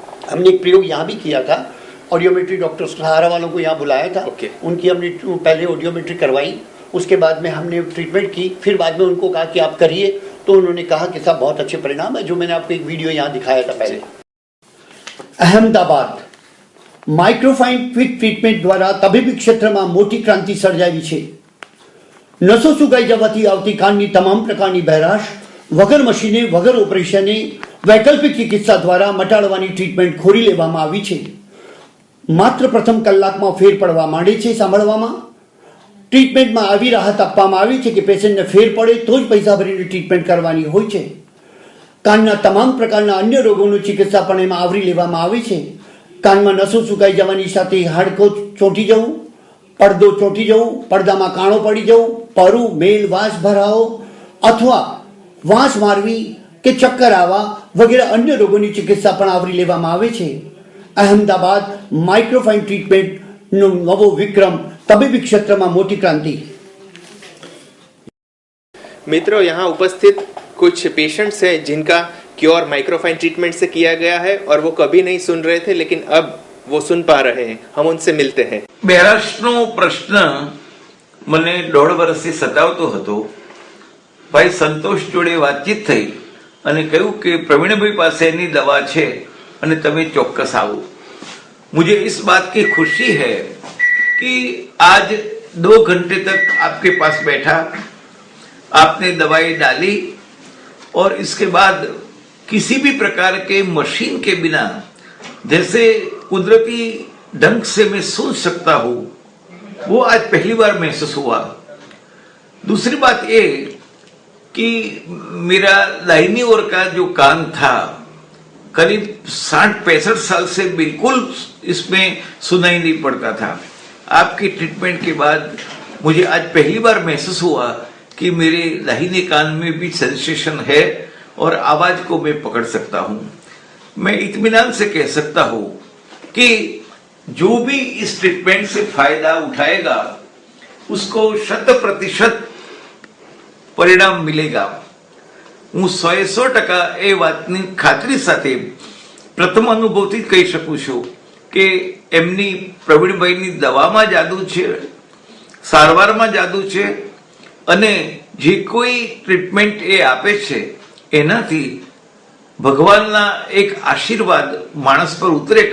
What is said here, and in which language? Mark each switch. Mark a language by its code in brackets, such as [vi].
[hi] हमने एक प्रयोग यहाँ भी किया था, ऑडियोमेट्री डॉक्टर सहारा वालों को यहाँ बुलाया था। उनकी हमने पहले ऑडियोमेट्री करवाई, उसके बाद में हमने ट्रीटमेंट की, फिर बाद में उनको कहा कि आप करिए, तो उन्होंने कहा कि साहब बहुत अच्छे परिणाम है, जो मैंने आपको एक वीडियो यहाँ दिखाया था पहले। अहमदाबाद माइक्रोफाइन क्विक ट्रीटमेंट द्वारा [gu] તબીબી ક્ષેત્રમાં મોટી ક્રાંતિ સર્જાવી છે। નસો સુકાઈ જવાથી આવતી કાનની તમામ પ્રકારની બહેરાશ વગર મશીને વગર ઓપરેશને વૈકલ્પિક ચિકિત્સા દ્વારા મટાડવાની ટ્રીટમેન્ટ ખોરી લેવામાં આવી છે। માત્ર પ્રથમ કલાકમાં ફેર પડવા માંડે છે સાંભળવામાં। ટ્રીટમેન્ટમાં આવી રાહત આપવામાં આવી છે કે પેશન્ટને ફેર પડે તો જ પૈસા ભરીને ટ્રીટમેન્ટ કરવાની હોય છે। કાનના તમામ પ્રકારના અન્ય રોગોની ચિકિત્સા પણ એમાં આવરી લેવામાં આવી છે। કાનમાં નસો સુકાઈ જવાની સાથે હાડકો ચોંટી જવું, પડદો ચોંટી જવું, પડદામાં કાણો પડી જવું, પરું, મેલ, વાસ ભરાવો અથવા વાસ મારવી કે ચક્કર આવવા વગેરે અન્ય રોગોની ચિકિત્સા પણ આવરી લેવામાં આવે છે। અહેમદાબાદ માઇક્રોફાइन ટ્રીટમેન્ટનો નવો વિક્રમ, [hi] तबीबी क्षेत्र में मोटी क्रांति। मित्रों यहाँ उपस्थित कुछ पेशेंट्स हैं जिनका क्योर माइक्रोफाइन ट्रीटमेंट से किया गया है और वो कभी नहीं सुन रहे थे, लेकिन अब वो सुन पा रहे हैं। हम उनसे मिलते हैं। [gu] બહેરાશનો પ્રશ્ન મને 1.5 વર્ષથી સતાવતો હતો। ભાઈ સંતોષ જોડે વાતચીત થઈ અને કહ્યું કે પ્રવીણભાઈ પાસે એની દવા છે અને તમે ચોક્કસ આવો। [hi] मुझे इस बात की खुशी है कि आज 2 घंटे तक आपके पास बैठा, आपने दवाई डाली और इसके बाद किसी भी प्रकार के मशीन के बिना जैसे कुदरती ढंग से मैं सुन सकता हूं, वो आज पहली बार महसूस हुआ। दूसरी बात ये कि मेरा दाहिनी ओर का जो कान था करीब 60-65 साल से बिल्कुल इसमें सुनाई नहीं पड़ता था। आपकी ट्रीटमेंट के बाद मुझे आज पहली बार महसूस हुआ कि मेरे दाहिने कान में भी सेंसेशन है और आवाज को मैं पकड़ सकता हूं। मैं इत्मीनान से कह सकता हूं कि जो भी इस ट्रीटमेंट से फायदा उठाएगा उसको 100% परिणाम मिलेगा। [gu] હું 100% એ વાતની ખાતરી સાથે પ્રથમ અનુભવથી કહી શકું છું કે એમની પ્રવીણભાઈની દવામાં જાદુ છે, સારવારમાં જાદુ છે અને જે કોઈ ટ્રીટમેન્ટ એ આપે છે એનાથી ભગવાનના એક આશીર્વાદ માણસ પર ઉતરે।